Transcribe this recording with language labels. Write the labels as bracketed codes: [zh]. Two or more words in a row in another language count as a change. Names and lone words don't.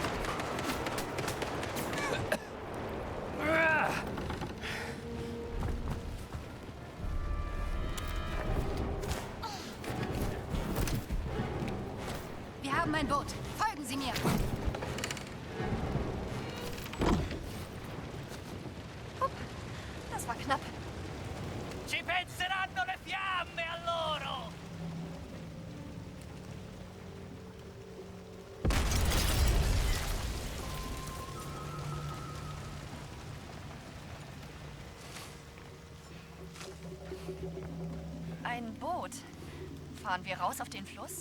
[de] Wir haben ein Boot. Folgen Sie mir. Das war knapp. [it] Ci penseranno le fiamme a loro! [de] Ein Boot. Fahren wir raus auf den Fluss?